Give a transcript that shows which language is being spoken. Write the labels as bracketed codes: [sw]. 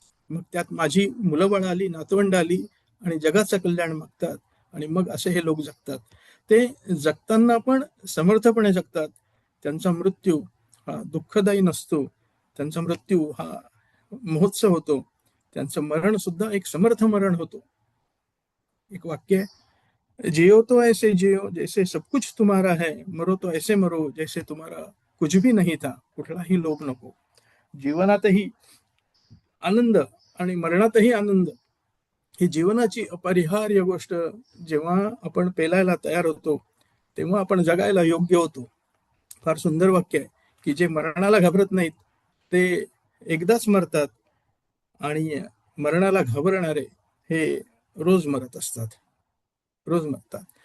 [mr] मग त्यात माझी मुलं बाळ आली, नातवंड आली आणि जगाचं कल्याण मागतात आणि मग असे हे लोक जगतात. ते जगताना पण समर्थपणे जगतात. त्यांचा मृत्यू हा दुःखदायी नसतो, त्यांचा मृत्यू हा महोत्सव होतो, त्यांचं मरण सुद्धा एक समर्थ मरण होतो. एक वाक्य आहे, [hi] जियो तो ऐसे जियो जैसे सब कुछ तुम्हारा है, मरो तो ऐसे मरो जैसे तुम्हारा कुछ भी नहीं था. [mr] कुठलाही लोभ नको. जीवनातही आनंद आणि मरणातही आनंद ही जीवनाची अपरिहार्य गोष्ट. जेव्हा आपण पेलायला तयार होतो तेव्हा आपण जगायला योग्य होतो. फार सुंदर वाक्य आहे की जे मरणाला घाबरत नाहीत ते एकदाच मरतात आणि मरणाला घाबरणारे हे रोज मरत असतात, रोज मरतात.